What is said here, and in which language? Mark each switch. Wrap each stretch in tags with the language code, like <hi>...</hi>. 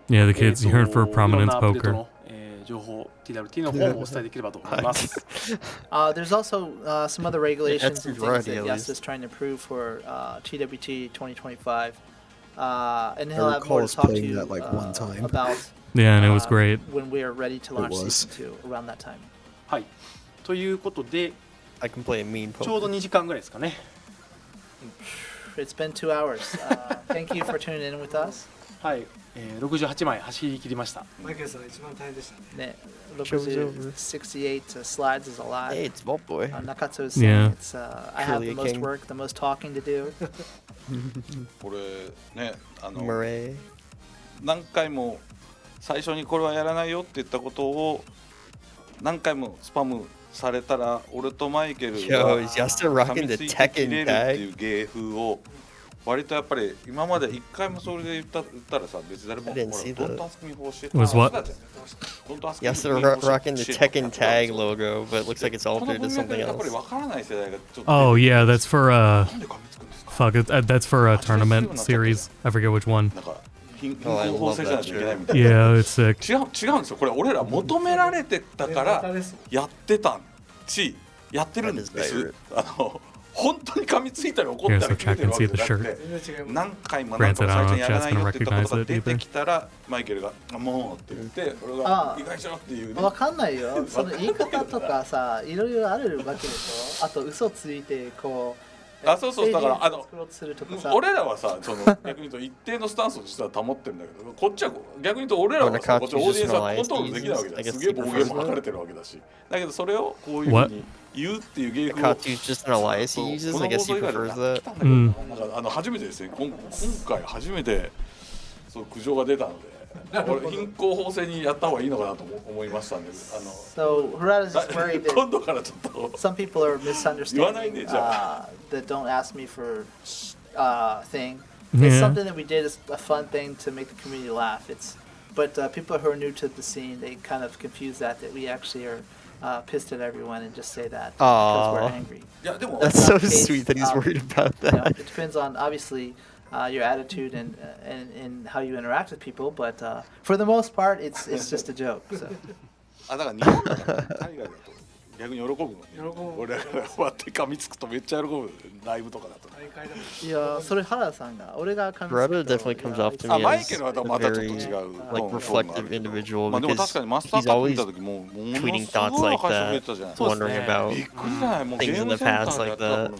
<en>Yeah, the kids you heard for prominence poker.</en> <ja>情報 TWT の方もお伝えできればと思います。</ja> <en>There's also some other regulations and things that Yas is trying to improve for TWT 2025. And he'll have more to talk to you about. Yeah, and it was great. When we are ready to launch season 2 around that time.</en> <ja>はい。ということで、</ja> <en>I can play a mean poker.</en> <ja>ちょうど2時間ぐらいですかね。</ja> <en>It's been 2 hours. Thank you for tuning in with us.</en> <ja>はい。68枚走り切りました。マイケルさん一番大変でしたね。</ja> <en>ね、68 slides is a lot. Hey, it's Vault Boy. Nakatsu is saying it's I have the most work, the most talking to do.</en> <ja>これね、</ja> <en>Murray.</en> <ja>何回も最初にこれはやらないよって言ったことを何回もスパムされたら、俺とマイケルが噛みついて切れるっていう芸風を割とやっぱり今まで一回もそれで言ったらさ、別に誰も</ja> <en>Don't ask me for shit. Was what? Yes, they're rocking the Tekken tag logo, but it looks like it's altered to something else. Oh yeah, that's for fuck it, that's for a tournament series. I forget which one. Oh, I love that shit. Yeah, it's sick.</en> <ja>違うんですよ。これ俺ら求められてたからやってたし、やってるんです。本当に噛みついたり怒ったり切れてるわけじゃなくて、何回も最初にやらないよって言ったことが出てきたらマイケルがもうって言って俺が意外しろっていうね。わかんないよ。その言い方とかさ、いろいろあるわけでしょ。あと嘘ついてこう。そうだから俺らはさ、その逆に言うと一定のスタンスを実は保ってるんだけど、こっちは逆に言うと俺らはさ、こっちオーディエンスはコントロールできないわけだよ。すげえ暴言も吐かれてるわけだし、だけどそれをこういうふうに言うっていう芸風をこの放送以外でやってきたんだけど、なんか初めてですね、今回初めてそう苦情が出たので。貧困法制にやった方がいいのかなと思いましたんで。</ja> <en>So Harada's just worried that some people are misunderstanding that don't ask me for thing. It's something that we did as a fun thing to make the community laugh. But people who are new to the scene, they kind of confuse that we actually are pissed at everyone and just say that because we're angry. That's so sweet that he's worried about that. You know, it depends on obviously. Your attitude and how you interact with people, but for the most part, it's just a joke. So.</en> <ja>だから日本だから海外だと逆に喜ぶのに、俺らが終わって噛みつくとめっちゃ喜ぶライブとかだと。いや、それ原田さんが俺が噛みつくと。</ja> <en>Brother definitely comes off to me as a very like reflective individual because he's always tweeting thoughts like that, wondering about things in the past like that.</en>